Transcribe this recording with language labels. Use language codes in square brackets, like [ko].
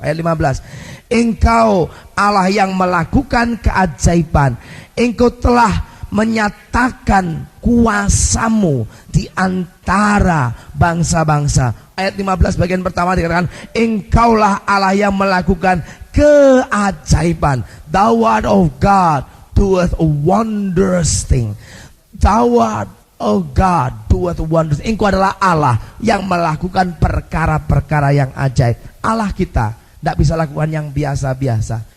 [id] Ayat 15. Engkau Allah yang melakukan keajaiban. Engkau telah menyatakan kuasa-Mu di antara bangsa-bangsa. Ayat 15 bagian pertama dikatakan, Engkaulah Allah yang melakukan keajaiban. [en] The word of God doeth a wondrous thing. The word oh God, doeth wonders. [id] Engkau adalah Allah yang melakukan perkara-perkara yang ajaib. Allah kita tidak bisa lakukan yang biasa-biasa.